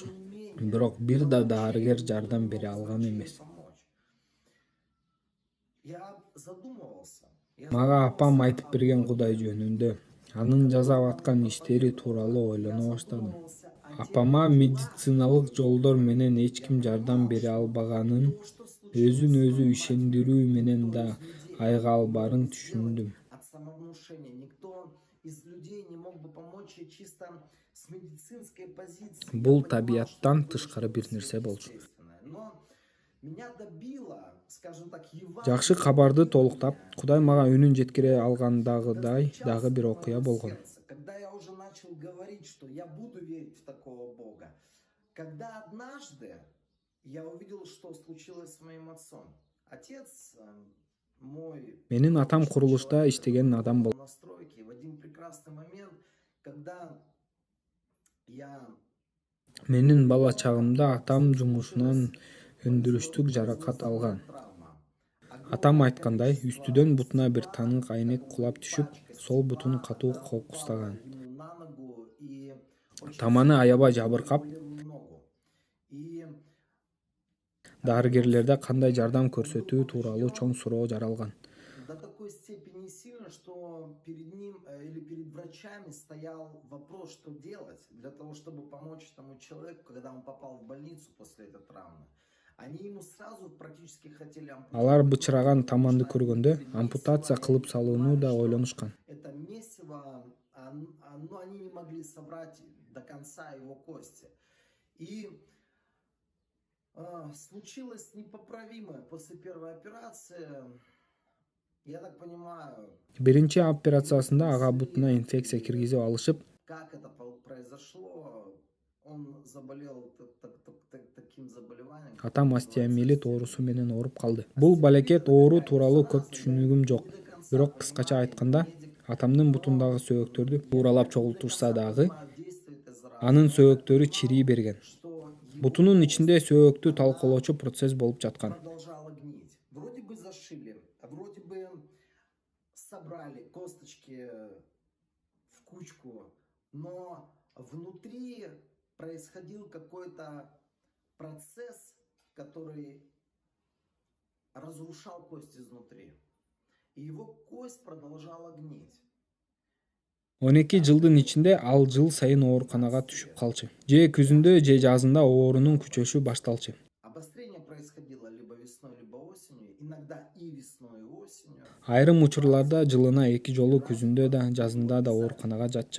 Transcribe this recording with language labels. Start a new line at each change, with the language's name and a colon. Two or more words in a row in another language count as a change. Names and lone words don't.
Kyrgyz: Бирок бир да дарыгер жардам бере алган эмес.
Russian: помочь. Я задумывался.
Kyrgyz: Мага апам айтып берген Кудай жөнүндө, анын жасап аткан иштери тууралуу ойлоно баштадым. Апама медициналык жолдор менен эч ким жардам бере албаганын, өзүн өзү ишендирүү менен да айыга албаарын түшүндүм.
Russian: От самовнушения. Никто из людей не мог бы помочь ей чисто с медицинской позиции.
Kyrgyz: Бул табияттан тышкары бир нерсе болчу.
Russian: Но меня добило, скажем так,
Kyrgyz: Жакшы кабарды толуктап, Кудай мага үнүн жеткире алгандагыдай дагы бир окуя болгон.
Russian: Когда я уже начал говорить, что я буду верить в такого Бога, когда однажды я увидел, что случилось с моим отцом. Отец мой
Kyrgyz: Менин атам курулушта иштеген адам болду.
Russian: на стройке. В один прекрасный момент, когда я
Kyrgyz: Менин бала чагымда атам жумушунан өндүрүштүк жаракат алган.
Russian: травма,
Kyrgyz: Атам айткандай, үстүдөн бутуна бир танык айнек кулап түшүп, сол бутун катуу кокустаган.
Russian: ему на ногу и очень
Kyrgyz: Таманы аябай жабыркап,
Russian: болела ногу. И
Kyrgyz: дарыгерлерде кандай жардам көрсөтүү тууралуу чоң суроо жаралган.
Russian: до такой степени сильно, что перед ним или перед врачами стоял вопрос, что делать для того, чтобы помочь тому человеку, когда он попал в больницу после этой травмы. Они ему сразу практически хотели
Kyrgyz: Алар бычыраган таманды көргөндө ампутация кылып салууну да ойлонушкан.
Russian: Это месиво, но они не могли собрать до конца его кости. И случилось непоправимое после первой операции. Я так понимаю,
Kyrgyz: Биринчи операциясында ага бутуна инфекция киргизип алышып,
Russian: как это произошло. Он заболел таким заболеванием.
Kyrgyz: атам остеомиелит оорусу менен ооруп калды. Бул балекет оору тууралуу көп түшүнүгүм жок. Бирок кыскача айтканда, атамдын бутундагы сөөгөктөрдү тууралап чогултушса дагы, анын сөөгөктөрү чирий берген. Бутунун ичинде сөөгөктү талкалоочу процесс болуп жаткан.
Russian: Продолжало гнить. Вроде бы зашили, вроде бы собрали косточки в кучку, но внутри происходил какой-то процесс, который разрушал кость изнутри. И его кость продолжала гнить.
Kyrgyz: 12 жылдын ичинде ал жыл сайын ооруканага түшүп калчу. Же күзүндө же жазында оорунун күчөшү башталчу.
Russian: Обострение происходило либо весной, либо осенью, иногда и весной, и осенью.
Kyrgyz: Айрым учурларда жылына 2 жолу күзүндө да жазында да ооруканага жатчы.